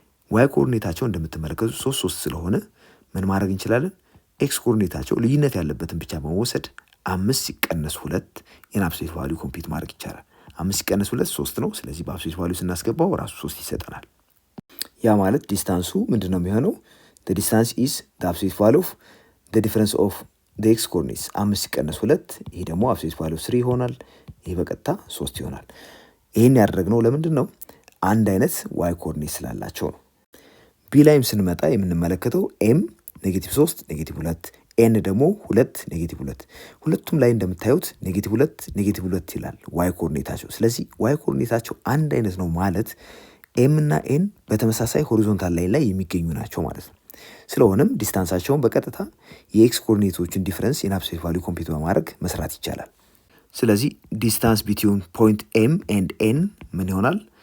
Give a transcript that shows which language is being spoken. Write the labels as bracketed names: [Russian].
[Amharic] ዋይ ኮኦርዲኔታቸው እንደምትመለከቱት 3 3 ስለሆነ ምን ማድረግ እንችላለን? ኤክስ ኮኦርዲኔታቸው ልዩነት ያለበትን ብቻ በመወሰድ 5 ሲቀነስ 2 የአብሶሉት ቫልዩ ኮምፒት ማድረግ ይቻላል። 5 ሲቀነስ 2 3 ነው። ስለዚህ በአብሶሉት ቫልዩ ስናስገባው ራሱ 3 ይሰጠናል። ያ ማለት ዲስታንሱ ምንድነው የሚሆነው? [English] the distance is the absolute value of the difference of the x coordinates [Amharic] 5 ሲቀነስ 2 ይሄ ደግሞ absolute value 3 ይሆናል። ይሄ በቀጥታ 3 ይሆናል። ይሄን ያደረግነው ለምንድን ነው? አንድ አይነት ዋይ ኮኦርዲኔት ስላላቸው ነው። ቢ ላይም ስንመጣ የምንመለከተው ኤም -3 -2 ኤን ደግሞ 2 -2 ሁለቱም ላይ እንደምታዩት -2 -2 ይላል ዋይ ኮኦርዲኔታቸው። ስለዚህ ዋይ ኮኦርዲኔታቸው አንድ አይነት ነው ማለት ኤም እና ኤን በተመሳሳይ ሆሪዞንታል ላይን ላይ የሚገኙ ናቸው ማለት ነው። ስለሆነም ዲስታንሳቸውን በቀጥታ የኤክስ ኮኦርዲኔቶችን ዲፈረንስ ኢን አብሶሉት ቫልዩ ኮምፒት በማድረግ መስራት ይቻላል። ስለዚህ [English] ዲስታንስ ቢትዊን ፖይንት ኤም ኤንድ ኤን [Amharic] ምን ይሆናል?